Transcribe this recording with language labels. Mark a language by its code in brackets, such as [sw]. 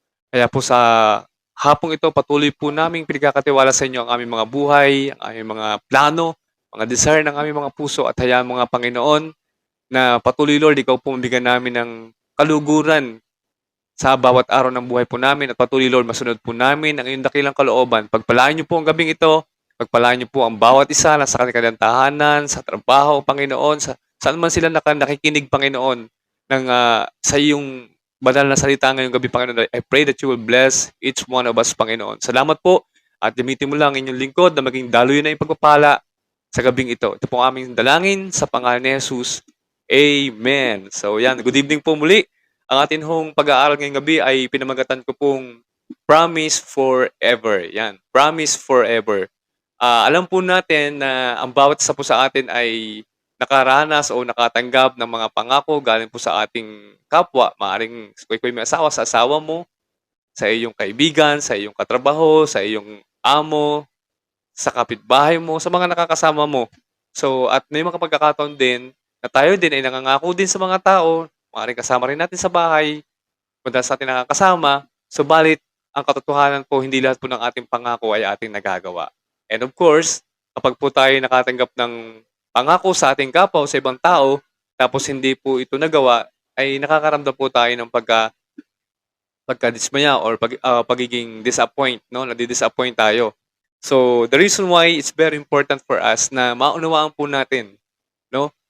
[tl] Kaya po sa hapong ito, patuloy po naming pinagkakatiwala sa inyo ang aming mga buhay, ang aming mga plano, mga desire ng aming mga puso, at hayaan mga Panginoon na patuloy, Lord, ikaw po mabigyan namin ng kaluguran sa bawat araw ng buhay po namin, at patuloy, Lord, masunod po namin ang iyong dakilang kalooban. Pagpalaan niyo po ang gabing ito, pagpalaan niyo po ang bawat isa na sa kanilang tahanan, sa trabaho, Panginoon, saan man sila nakikinig, Panginoon, ng sa iyong banal na salita ngayong gabi, Panginoon. [en] I pray that you will bless each one of us, Panginoon. [tl] Salamat po, at gamitin mo lang inyong lingkod na maging daloy na yung pagpapala sa gabing ito. Ito po ang aming dalangin sa pangalan ni Jesus. Amen. So yan, [en] good evening [tl] po muli. Ang atin hong pag-aaral ngayong gabi ay pinamagatan ko pong Promise Forever. Yan, Promise Forever. Alam po natin na ang bawat isa po sa atin ay nakaranas o nakatanggap ng mga pangako galing po sa ating kapwa. Maaring may asawa, sa asawa mo, sa iyong kaibigan, sa iyong katrabaho, sa iyong amo, sa kapitbahay mo, sa mga nakakasama mo. So, at may mga pagkakataon din na tayo din ay nangangako din sa mga tao, maaaring kasama rin natin sa bahay, madalas natin nakakasama, subalit ang katotohanan po, hindi lahat po ng ating pangako ay ating nagagawa. And of course, kapag po tayo nakatanggap ng pangako sa ating kapwa o sa ibang tao, tapos hindi po ito nagawa, ay nakakaramdam po tayo ng pagkadismaya or pagiging disappoint, no? Nadi-disappoint tayo. [en] So, the reason why it's very important for us [tl] na maunawaan po natin, no?